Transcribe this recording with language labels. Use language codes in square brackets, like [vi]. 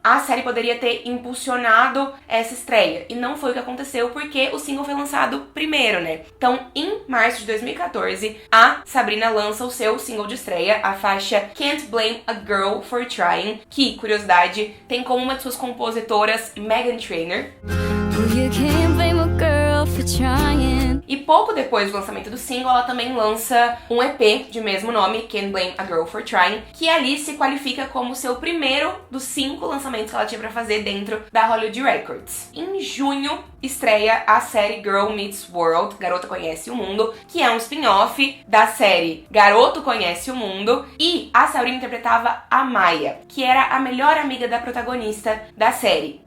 [pt] A série poderia ter impulsionado essa estreia. E não foi o que aconteceu porque o single foi lançado primeiro, né? Então, em março de 2014, a Sabrina lança o seu single de estreia, a faixa Can't Blame a Girl for Trying, que, curiosidade, tem como uma de suas compositoras Meghan Trainor. [en] You can't blame a girl for trying. [pt] E pouco depois do lançamento do single, ela também lança um EP de mesmo nome, Can't Blame a Girl for Trying, que ali se qualifica como seu primeiro dos 5 lançamentos que ela tinha pra fazer dentro da Hollywood Records. Em junho, estreia a série Girl Meets World, Garota Conhece o Mundo, que é um spin-off da série Garoto Conhece o Mundo, e a Sabrina interpretava a Maya, que era a melhor amiga da protagonista da série.